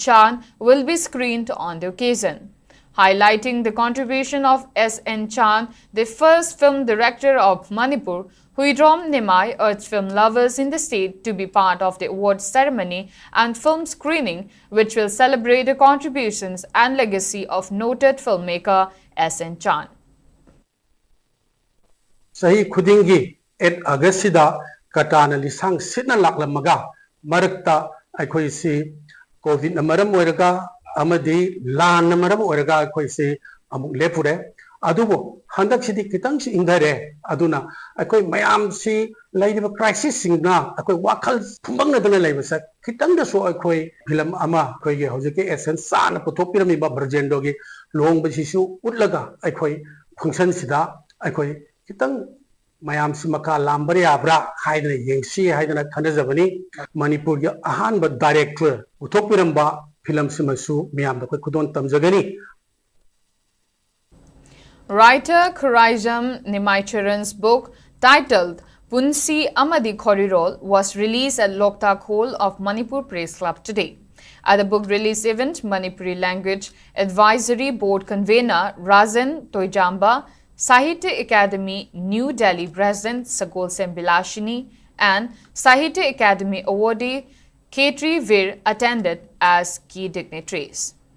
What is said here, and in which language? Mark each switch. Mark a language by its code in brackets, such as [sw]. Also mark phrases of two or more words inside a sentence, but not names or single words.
[en] Chand, will be screened on the occasion. Highlighting the contribution of S.N. Chand, the first film director of Manipur, Huidrom Nimai urged film lovers in the state to be part of the award ceremony and film screening, which will celebrate the contributions and legacy of noted filmmaker S.N. Chand. [mni] Sahi khudingi 8 August sida katana lisang sitna laklamaga marakta aikoi si COVID na maram oiraga amadi lan na maram oiraga aikoi si amuk lepure adubo handak sidi kitang si indare aduna aikoi mayam si laidiba crisis singna aikoi wakal thumbang na dana laibasa kitang da so aikoi film ama koi ge hojike essence sana puthopirami ba Brajendra gi long ba sisu utlaga aikoi function sida aikoi kitang mayam si maka lambari abra haidana yengsi haidana khanajabani Manipur gi ahan ba director uthopiramba film simasu miyam da koi khudon tamjagani. [en] Writer Khuraijam Nimaicharan's book titled Punsi Amadi Khorirol was released at Loktak Hall of Manipur Press Club today. At the book release event, Manipuri Language Advisory Board Convener Rajan Toijamba, Sahitya Academy New Delhi President Sagol Sembilashini and Sahitya Academy awardee Khetri Vir attended as key dignitaries.